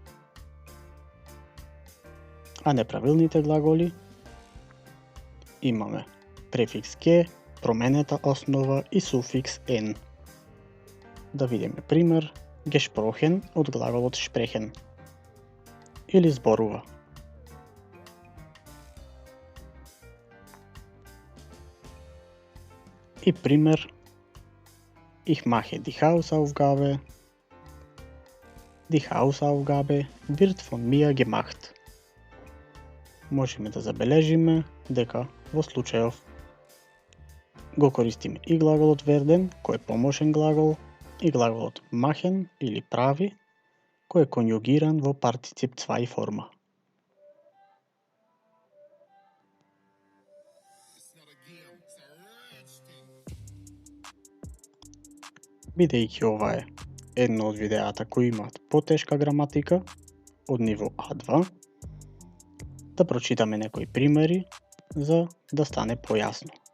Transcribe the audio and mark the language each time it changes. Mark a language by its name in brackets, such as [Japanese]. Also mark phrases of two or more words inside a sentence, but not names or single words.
[Macedonian] А неправилните глаголи имаме префикс г, променета основа и суфикс n. Да видиме пример, gesprochen од глаголот sprechen, или зборува. И пример, [German] ich mache die Hausaufgabe, die Hausaufgabe wird von mir gemacht. [Macedonian] Можеме да забележиме дека во случајов го користиме и глаголот werden, кој е помошен глагол, и глаголот machen или прави, кој е конјугиран во партицип 2 форма. Бидејќи ова е едно од видеата кои имаат потешка граматика од ниво А2, да прочитаме некои примери за да стане појасно.